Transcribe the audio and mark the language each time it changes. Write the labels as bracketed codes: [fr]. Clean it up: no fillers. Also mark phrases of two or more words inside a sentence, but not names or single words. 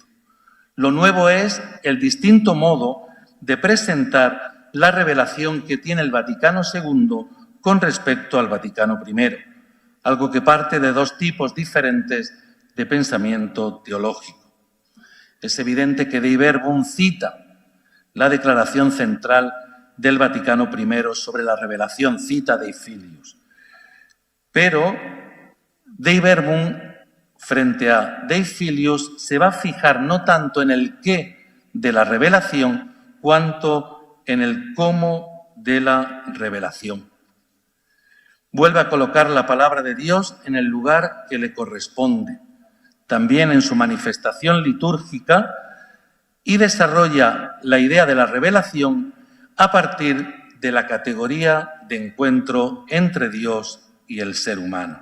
[es] Lo nuevo es el distinto modo de presentar la revelación que tiene el Vaticano II con respecto al Vaticano I, algo que parte de dos tipos diferentes de pensamiento teológico. Es evidente que Dei Verbum cita la declaración central del Vaticano I sobre la revelación, cita Dei Filius. Pero Dei Verbum, frente a Dei Filius, se va a fijar no tanto en el qué de la revelación, cuanto en el cómo de la revelación. Vuelve a colocar la palabra de Dios en el lugar que le corresponde, también en su manifestación litúrgica, y desarrolla la idea de la revelación a partir de la categoría de encuentro entre Dios y el ser humano.